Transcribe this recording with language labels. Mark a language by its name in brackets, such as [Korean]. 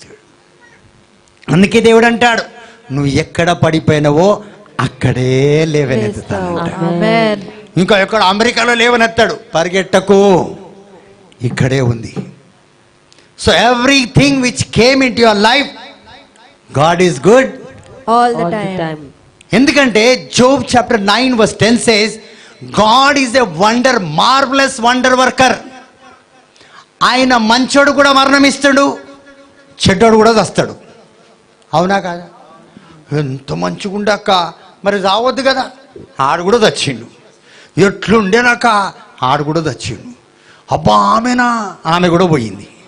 [Telugu] చూడు, అందుకే దేవుడు అంటాడు, నువ్వు ఎక్కడ పడిపోయినావో అక్కడే లేవనెత్తుతాను. ఇంకా ఎక్కడ అమెరికాలో లేవనెత్తాడు, పరిగెట్టకు, ఇక్కడే ఉంది. [English] So everything which came into your life, God is good all the time. [Telugu] ఎందుకంటే Job chapter 9 [English] verse 10 says, God is a wonder, marvelous wonder worker. [Telugu] ఆయన మంచోడు కూడా మరణమిస్తాడు, చెడ్డోడు కూడా చస్తాడు. అవునా కాదా? ఎంత మంచిగుండాక మరి రావద్దు కదా, ఆడు కూడా చచ్చిండు. ఎట్లుండేనాక ఆడు కూడా చచ్చిండు. అబ్బా ఆమెనా, ఆమె కూడా పోయింది.